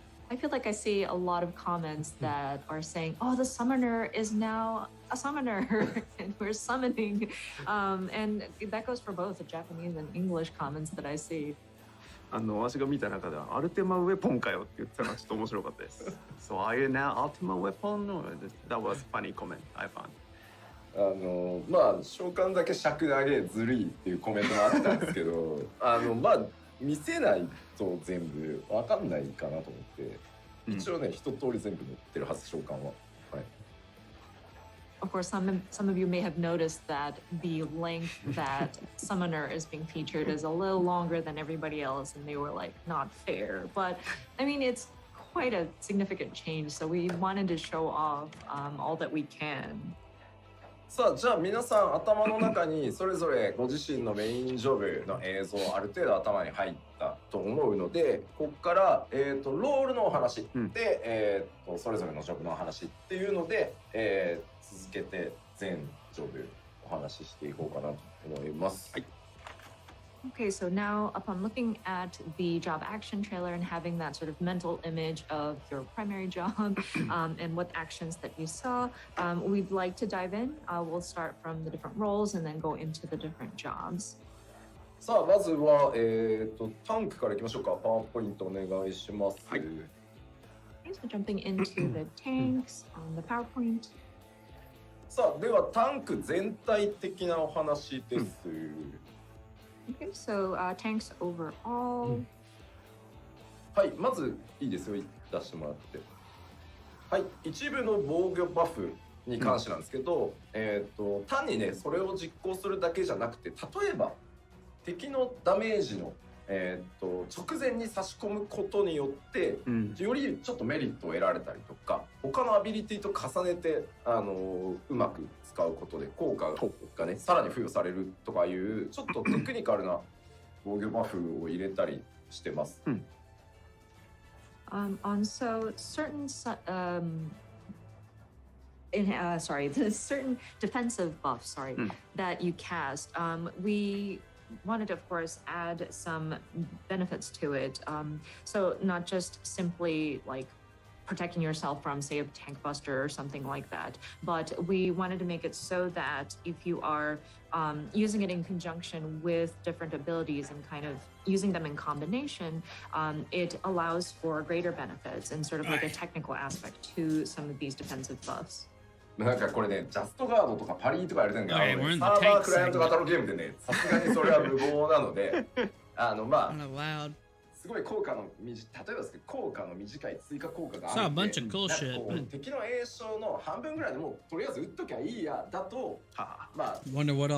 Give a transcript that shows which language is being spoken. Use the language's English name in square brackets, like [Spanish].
[English] I feel like I see a lot of comments that are saying, "Oh, the summoner is now a summoner, and we're summoning," and that goes for both the Japanese and English comments that I see. [Japanese] 私が見た中ではアルテマウェポンかよって言ってたのがちょっと面白かったです。 [English] So are you now Ultima Weapon? That was a funny comment I found. [Japanese] まあ召喚だけ尺投げずるいっていうコメントがあったんですけどまあ見せないと全部わかんないかなと思って、一応ね、一通り全部載ってるはず、召喚は。はい。 [English] Of course, some of you may have noticed that the length that Summoner is being featured is a little longer than everybody else, and they were like, not fair. But I mean, it's quite a significant change, so we wanted to show off all that we can. [Japanese] さあじゃあ皆さん頭の中にそれぞれご自身のメインジョブの映像ある程度頭に入ったと思うので、ここから、ロールのお話で、それぞれのジョブのお話っていうので、続けて全ジョブお話ししていこうかなと思います。はい。 [English] Okay, so now upon looking at the job action trailer and having that sort of mental image of your primary job and what actions that you saw, we'd like to dive in. We'll start from the different roles and then go into the different jobs. [Japanese] さあまずは、タンクからいきましょうか。パワーポイントお願いします。はい。 [English] Okay, so jumping into the tanks on the PowerPoint. [Japanese] さあではタンク全体的なお話です。 [English] Okay, so tanks overall. [Japanese] はい、まずいいですよ、出してもらって。はい、一部の防御バフに関してなんですけど、単にね、それを実行するだけじゃなくて、例えば敵のダメージの、直前に差し込むことによって、よりちょっとメリットを得られたりとか、他のアビリティと重ねて、うまく使うことで効果がねさらに付与されるとかいうちょっとテクニカルな防御バフを入れたりしてます。 [English] So certain the certain defensive buffs, that you cast, we wanted to, of course, add some benefits to it. So not just simply like protecting yourself from, say, a tank buster or something like that, but we wanted to make it so that if you are using it in conjunction with different abilities and kind of using them in combination, it allows for greater benefits and sort of like a technical aspect to some of these defensive buffs. [Japanese] なんかこれね、ジャストガードとかパリーとかやれてるんだけど、サーバークライアント型のゲームでね、さすがにそれは無謀なので、まあ、すごい効果の例えばですけど、効果の短い追加効果があるんで、敵の栄翔の半分ぐらいでもうとりあえず打っときゃいいやだと、まあ、一応軽